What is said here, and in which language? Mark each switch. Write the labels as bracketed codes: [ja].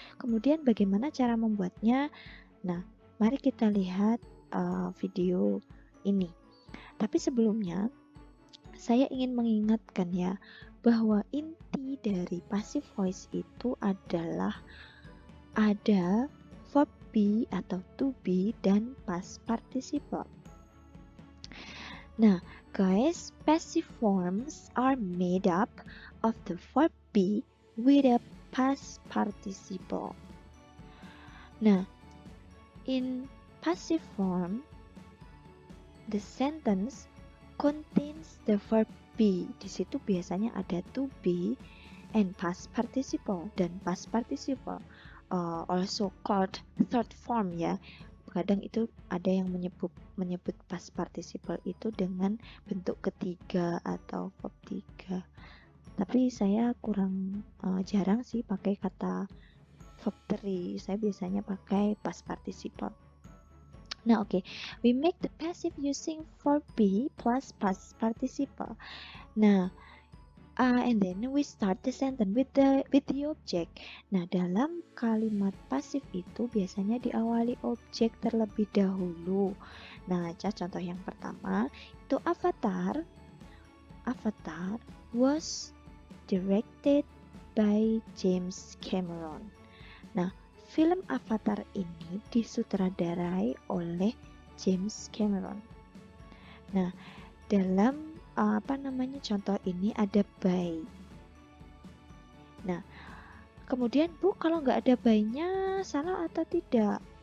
[id] Kemudian bagaimana cara membuatnya? Nah, mari kita lihat video ini. Tapi sebelumnya saya ingin mengingatkan ya bahwa inti dari passive voice itu adalah ada verb be atau to be dan past participle. [en] Nah, guys, passive forms are made up of the verb be with a past participle. Nah, in passive form, the sentence contains the verb be. [id] Di situ biasanya ada to be and past participle, dan past participle [en] also called third form [id] ya. Kadang itu ada yang menyebut past participle itu dengan bentuk ketiga atau verb tiga. Tapi saya kurang jarang sih pakai kata verb 3. Saya biasanya pakai past participle. Nah, okay. [en] We make the passive using verb be plus past participle. Nah, and then we start the sentence with the object. [id] Nah, dalam kalimat pasif itu biasanya diawali objek terlebih dahulu. Nah, contoh yang pertama itu Avatar. [en] Avatar was directed by James Cameron. [id] Nah, film Avatar ini disutradarai oleh James Cameron. Nah, dalam contoh ini ada by. Nah, kemudian Bu, kalau nggak ada by-nya salah atau tidak?